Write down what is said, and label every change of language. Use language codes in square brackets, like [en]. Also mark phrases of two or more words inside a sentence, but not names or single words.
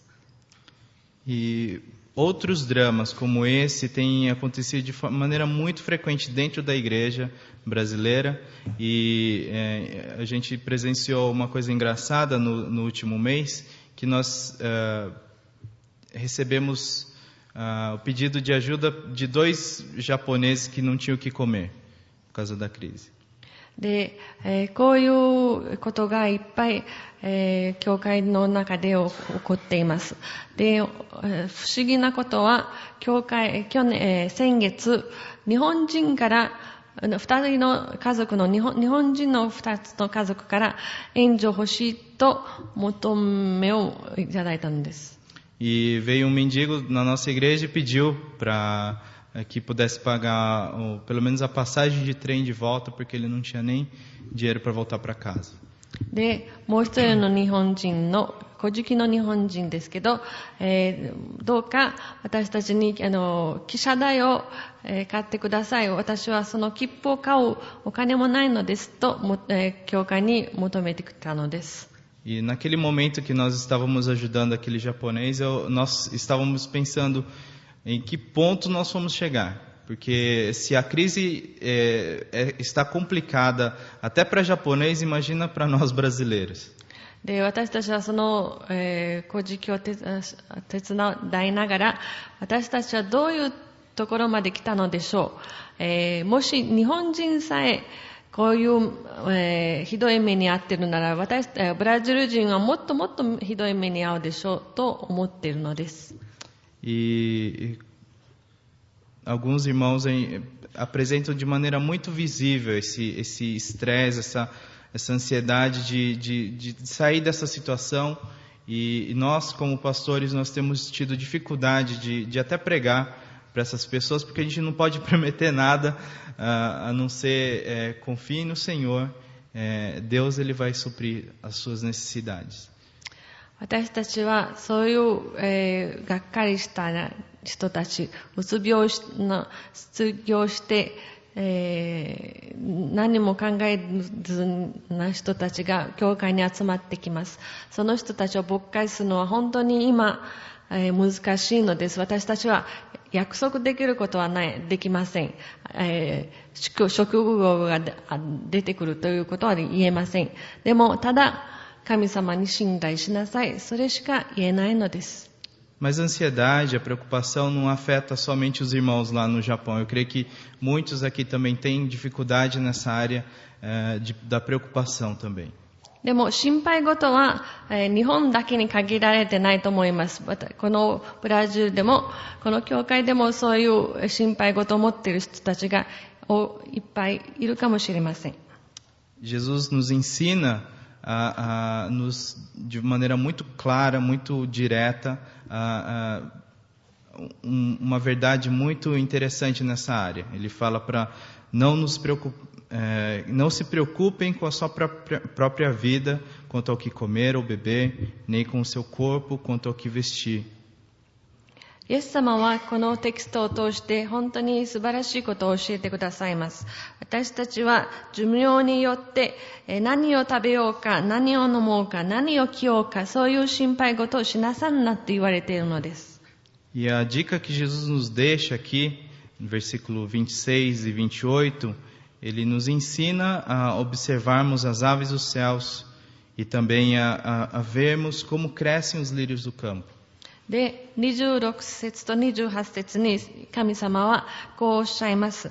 [pt] E outros dramas como esse têm acontecido de maneira muito frequente dentro da igreja brasileira e a gente presenciou uma coisa engraçada no último mês, que nós recebemos o pedido de ajuda de 2 japoneses que não tinham o que comer por causa da crise. [ja] で、こういうことがいっぱい、教会の中で起こっています。で、不思議なことは、先月、日本人から2人の家族の日本人の2つの家族から援助欲しいと求めをいただいたのです。 [pt] E veio um mendigo na nossa igreja e pediu para que pudesse pagar pelo menos a passagem de trem de volta, porque ele não tinha nem dinheiro para voltar para casa. [ja] で、もう一人の日本人の小敷の日本人ですけど、どうか私たちに汽車代を、買ってください。私はその切符を買うお金もないのですと、教会に求めてきたのです。 [pt] E naquele momento que nós estávamos ajudando aquele japonês, nós estávamos pensando em que ponto nós vamos chegar. Porque se a crise está complicada até para japonês, imagina para nós brasileiros. [ja] で、私たちはその、小敷を手伝いながら、私たちはどういうところまで来たのでしょう。もし日本人さえこういう、ひどい目に遭っているなら、ブラジル人はもっともっとひどい目に遭うでしょうと思っているのです。 [pt] E alguns irmãos apresentam de maneira muito visível esse estresse, essa ansiedade de sair dessa situação. E nós, como pastores, nós temos tido dificuldade de até pregar para essas pessoas, porque a gente não pode prometer nada, a não ser confie no Senhor, Deus ele vai suprir as suas necessidades. [ja] 私たちはそういう、がっかりした人たち、うつ病の失業して、何も考えずな人たちが教会に集まってきます。その人たちを牧会するのは本当に今、難しいのです。私たちは約束できることはできません。職業が出てくるということは言えません。でもただ神様に信頼しなさい。それしか言えないのです。 [pt] Mas a ansiedade, a preocupação não afeta somente os irmãos lá no Japão. Eu creio que muitos aqui também têm dificuldade nessa área da preocupação também. [ja] でも心配事は、日本だけに限られてないと思います。このブラジルでも、この教会でもそういう心配事を持っている人たちがいっぱいいるかもしれません。 [pt] Jesus nos ensina de maneira muito clara, muito direta, uma verdade muito interessante nessa área. Ele fala para não se preocupem com a sua própria vida, quanto ao que comer ou beber, nem com o seu corpo, quanto ao que vestir. [ja] イエス様はこのテキストを通して本当に素晴らしいことを教えてくださいます。私たちは寿命によって何を食べようか、何を飲もうか、何を着ようか、そういう心配事をしなさんなと言われているのです。 [pt] E a dica que Jesus nos deixa aqui, no versículo 26 e 28, ele nos ensina a observarmos as aves dos céus e também a vermos como crescem os lírios do campo. [ja] で、26節と28節に神様はこうおっしゃいます。